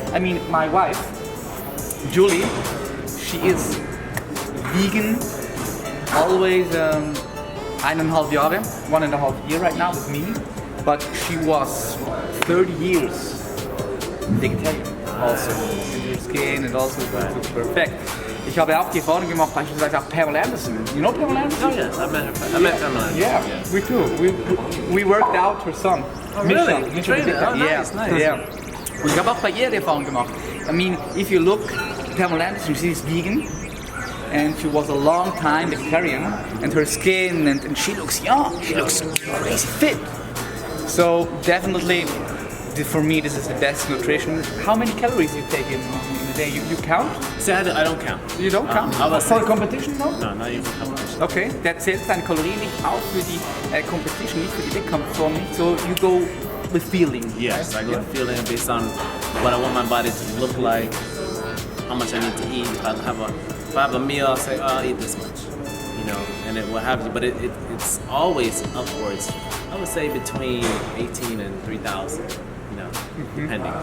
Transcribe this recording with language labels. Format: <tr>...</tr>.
<en>I mean, my wife, Julie, she is vegan, always</en> <de>1.5 Jahre,</de> <en>1.5 year right now with me, but she was 30 years vegetarian also. And her skin and also looks perfect.</en> <de>Ich habe auch die Erfahrung gemacht, beispielsweise auch Pamela Anderson.</de> <en>You know Pamela Anderson? Oh yes, I met her. I met Pamela. Yeah, Yes. we too. We worked out her son. really? Misha You trained it? Oh, yeah, nice, nice. Yeah.</en> <de>Und ich habe auch bei ihr die Erfahrung gemacht.</de> <en>I mean, if you look, Pamela Anderson, she is vegan. And she was a long time vegetarian. And her skin, and she looks young. She looks crazy fit. So definitely, for me, this is the best nutrition. How many calories you take in a day? You count? See, I don't count. You don't count? I was For saying- competition, no? No, not even competition.</en> <de>Okay, der zählt seine Kalorien nicht auf für die Competition, nicht für die Wettkampfform, nicht so,</de> <en>you go with feeling. Yes, I go feeling based on what I want my body to look like, how much I need to eat. If I have a meal, I'll say, oh, I'll eat this much, you know, and it will have you. But it's always upwards. I would say between 18 and 3,000, you know, depending.</en>